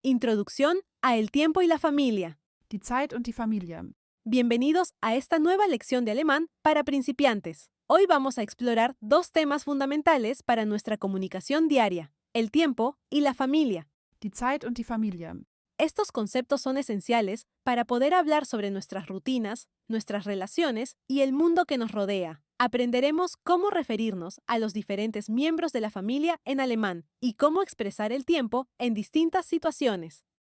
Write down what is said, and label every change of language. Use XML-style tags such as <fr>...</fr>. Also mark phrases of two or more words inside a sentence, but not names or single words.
<es>Introducción a El tiempo y la familia.</es> <de>Die Zeit und die Familie.</de> <es>Bienvenidos a esta nueva lección de alemán para principiantes. Hoy vamos a explorar dos temas fundamentales para nuestra comunicación diaria: el tiempo y la familia.</es> <de>Die Zeit und die Familie.</de> <es>Estos conceptos son esenciales para poder hablar sobre nuestras rutinas, nuestras relaciones y el mundo que nos rodea. Aprenderemos cómo referirnos a los diferentes miembros de la familia en alemán y cómo expresar el tiempo en distintas situaciones.</es>